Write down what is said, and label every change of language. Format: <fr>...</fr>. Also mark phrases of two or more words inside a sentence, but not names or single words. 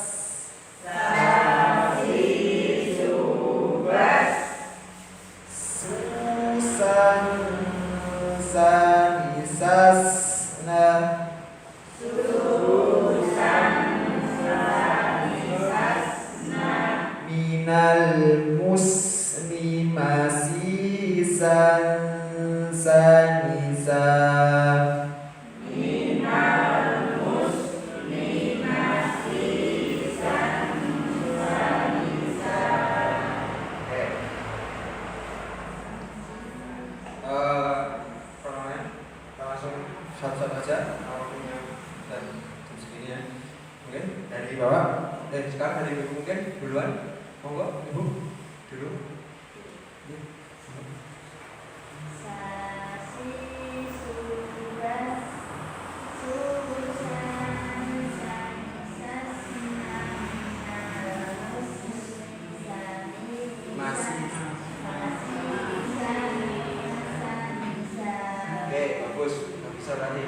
<id>susan sanisasna minal musni masisan sanisan. Satu-satu aja waktunya dan jam segini ya. Mungkin dari bawah, sekarang dari ibu mungkin duluan. Monggo ibu dulu. Sasi subas susan sanisasna Masih. Oke, bagus. Nggak bisa lagi.</id>